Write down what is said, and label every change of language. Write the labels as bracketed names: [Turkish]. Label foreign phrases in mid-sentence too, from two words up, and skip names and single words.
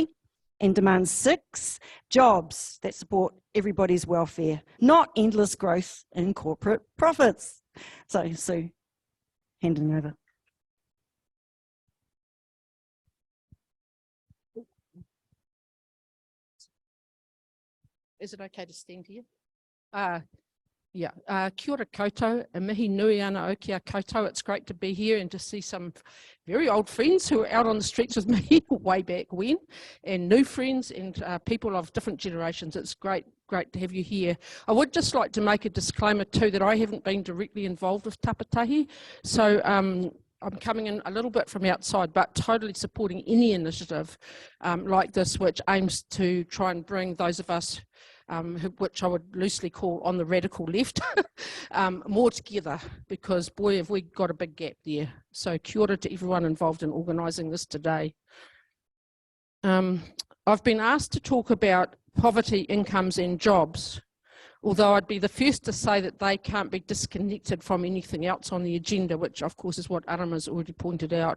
[English] And demand 6, jobs that support everybody's welfare, not endless growth in corporate profits. So, Sue, handing over. Is it okay to stand here? [Māori] Kia ora koutou, e mihi nui ana o kia koutou. [English] It's great to be here and to see some very old friends who were out on the streets with me way back when, and new friends and people of different generations. It's great to have you here. I would just like to make a disclaimer too that I haven't been directly involved with Tapatahi, so I'm coming in a little bit from outside, but totally supporting any initiative like this, which aims to try and bring those of us which I would loosely call on the radical left, more together, because boy, have we got a big gap there. So [Māori] kia ora [English] to everyone involved in organising this today. I've been asked to talk about poverty, incomes and jobs, although I'd be the first to say that they can't be disconnected from anything else on the agenda, which of course is what Arama's already pointed out.